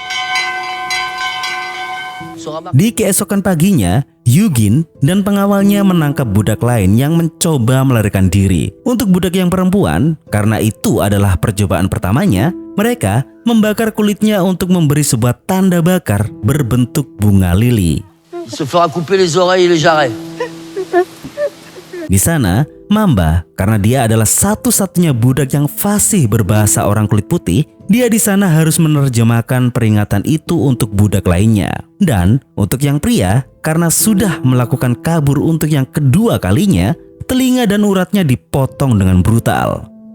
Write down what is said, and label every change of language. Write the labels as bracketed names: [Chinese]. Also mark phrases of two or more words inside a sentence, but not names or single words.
[Indonesian] Di keesokan paginya, Eugene dan pengawalnya menangkap budak lain yang mencoba melarikan diri. Untuk budak yang perempuan, karena itu adalah percobaan pertamanya, mereka membakar kulitnya untuk memberi sebuah tanda bakar berbentuk bunga lili. [French] Se fera couper les oreilles et les jarrets. [Indonesian] Di sana, Mamba, karena dia adalah satu-satunya budak yang fasih berbahasa orang kulit putih, dia di sana harus menerjemahkan peringatan itu untuk budak lainnya. Dan untuk yang pria, karena sudah melakukan kabur untuk yang kedua kalinya, telinga dan uratnya dipotong dengan brutal.